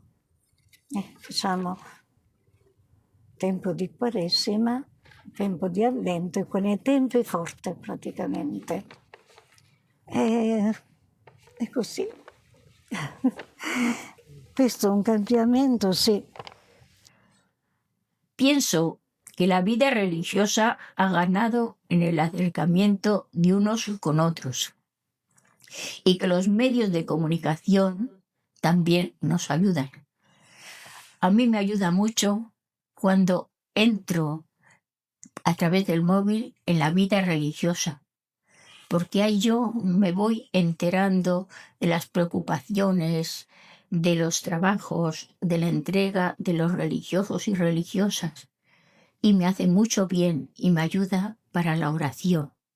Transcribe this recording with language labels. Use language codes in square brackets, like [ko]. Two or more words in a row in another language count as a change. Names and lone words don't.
[it] Facciamo tempo di Quaresima, tempo di Avvento, e con i tempi forti praticamente. È così. Questo è un cambiamento, [es] sí. Pienso que la vida religiosa ha ganado en el acercamiento de unos con otros y que los medios de comunicación también nos ayudan. A mí me ayuda mucho cuando entro a través del móvil en la vida religiosa, porque ahí yo me voy enterando de las preocupaciones, de los trabajos, de la entrega de los religiosos y religiosas, y me hace mucho bien y me ayuda para la oración.